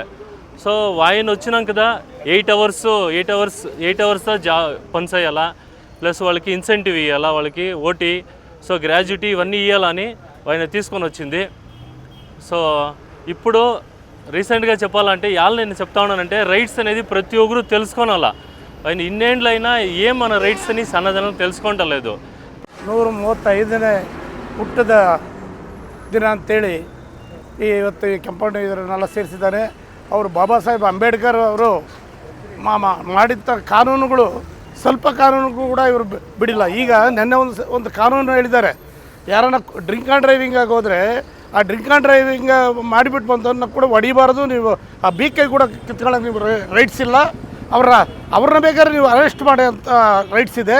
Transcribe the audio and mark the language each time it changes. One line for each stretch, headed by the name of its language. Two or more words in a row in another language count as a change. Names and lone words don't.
Telugu: సో ఆయన వచ్చినాం కదా 8 అవర్స్ పని చేయాలా, ప్లస్ వాళ్ళకి ఇన్సెంటివ్ ఇవ్వాలా, వాళ్ళకి ఓటీ, సో గ్రాడ్యుటీ ఇవన్నీ ఇవ్వాలని ఆయన తీసుకొని వచ్చింది. సో ఇప్పుడు రీసెంట్గా చెప్పాలంటే నేను చెప్తా ఉన్నానంటే రైట్స్ అనేది ప్రతి ఒక్కరు తెలుసుకోనాలా. ఆయన ఇన్నేండ్లైనా ఏం మన రైట్స్ అని సన్నదనం తెలుసుకుంటలేదు.
Kannada: 135ನೇ ಹುಟ್ಟದ ದಿನ ಅಂತೇಳಿ ಇವತ್ತು ಈ ಕೆಂಪಣ್ಣ ಇದರನ್ನೆಲ್ಲ ಸೇರಿಸಿದ್ದಾರೆ. ಅವರು ಬಾಬಾ ಸಾಹೇಬ್ ಅಂಬೇಡ್ಕರ್ ಅವರು ಮಾಡಿದ ಕಾನೂನುಗಳು ಸ್ವಲ್ಪ ಕಾನೂನುಗಳು ಕೂಡ ಇವರು ಬಿಡಿಲ್ಲ. ಈಗ ನೆನ್ನೆ ಒಂದು ಕಾನೂನು ಹೇಳಿದ್ದಾರೆ, ಯಾರನ್ನ
English: drink and driving
Kannada: ಆಗೋದ್ರೆ ಆ
English: drink and driving
Kannada: ಮಾಡಿಬಿಟ್ಟು ಬಂದವ್ರನ್ನ ಕೂಡ ಹೊಡಿಬಾರ್ದು, ನೀವು ಆ ಬೀಕೈ ಕೂಡ ಕಿತ್ಕೊಳ್ಳೋಕೆ ನೀವು ರೈಟ್ಸ್ ಇಲ್ಲ, ಅವ್ರನ್ನ ಬೇಕಾದ್ರೆ ನೀವು ಅರೆಸ್ಟ್ ಮಾಡಿ ಅಂತ ರೈಟ್ಸ್ ಇದೆ.